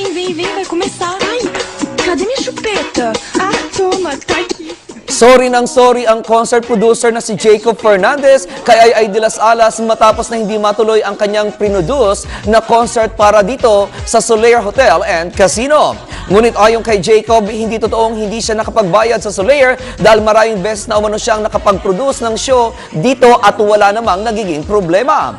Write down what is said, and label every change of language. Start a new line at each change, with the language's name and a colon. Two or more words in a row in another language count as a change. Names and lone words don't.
Portuguese: vem, vai começar. Ai, cadê minha chupeta? Ah, toma, tá aqui.
Filipino: Sorry ng sorry ang
English: concert producer
Filipino: na si Jacob Fernandez kay Ay de las Alas matapos na hindi matuloy ang kanyang produce na concert para dito sa Solaire Hotel and Casino. Ngunit ayon kay Jacob, hindi totoong hindi siya nakapagbayad sa Solaire dahil maraming beses na umano siyang nakapag-produce ng show dito at wala namang nagiging problema.